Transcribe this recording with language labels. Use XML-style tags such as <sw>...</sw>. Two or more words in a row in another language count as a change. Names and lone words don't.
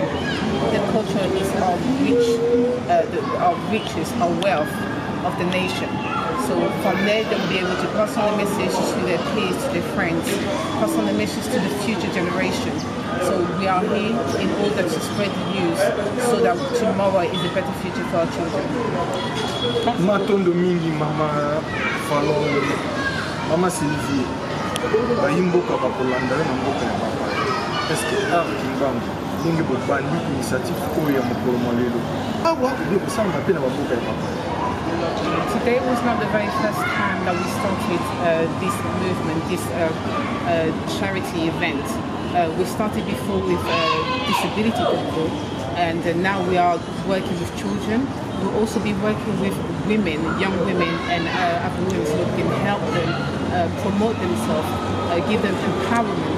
<en>The culture is our riches, our wealth of the nation. So from there, they'll be able to pass on the message to their peers, to their friends, pass on the message to the future generation. So we are here in order to spread the news so that tomorrow is a better future for our children.</en> <ln>Matondo mingi mama Falongo, mama Sylvie, bayimboka bakolanda na mboka ya papa.</ln> <fr>Est-ce que</fr> <ln>Kimbangu ndenge bobandi initiative oyo ya mokolo molelo? Awa ndio kusanga pe na mboka ya papa.</ln> <en>Today was not the very first time that we started this movement, this charity event. We started before with disability people, and now we are working with children. We'll also be working with women, young women and other women, so we can help them promote themselves, give them empowerment.</en>